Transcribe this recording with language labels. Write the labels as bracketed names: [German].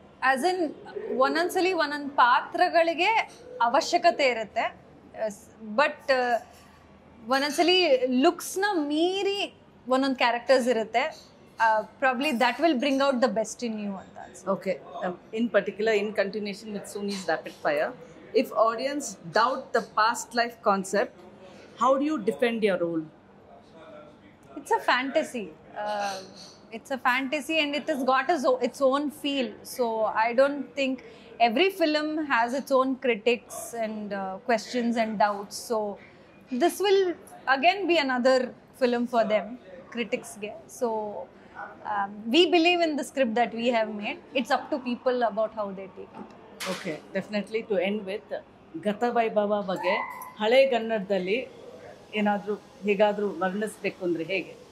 [English] As in, [Kannada] ಒಂದೊಂದ್ಸಲಿ ಒಂದೊಂದು ಪಾತ್ರಗಳಿಗೆ ಅವಶ್ಯಕತೆ ಇರುತ್ತೆ, ಬಟ್ ಒಂದೊಂದ್ಸಲಿ ಲುಕ್ಸ್ನ ಮೀರಿ ಒಂದೊಂದು ಕ್ಯಾರೆಕ್ಟರ್ಸ್ ಇರುತ್ತೆ. [English] Probably that will bring out the best in you [Kannada] ಅಂತ ಅನ್ಸುತ್ತೆ. [English] Okay, in particular, in continuation with Suni's rapid fire, if audience doubt the past life concept, how do you defend your role? It's a fantasy. It's a fantasy and it has got its own feel. So I don't think every film has its own critics and questions and doubts. So this will again be another film for them, critics get. So we believe in the script that we have made. It's up to people about how they take it. Okay, definitely to end with Gata Vaibhava [Kannada] ಬಗ್ಗೆ ಹಳೆ ಕನ್ನಡದಲ್ಲಿ ಏನಾದರೂ ಹೇಗಾದರೂ ವರ್ಣಿಸಬೇಕು ಅಂದರೆ ಹೇಗೆ?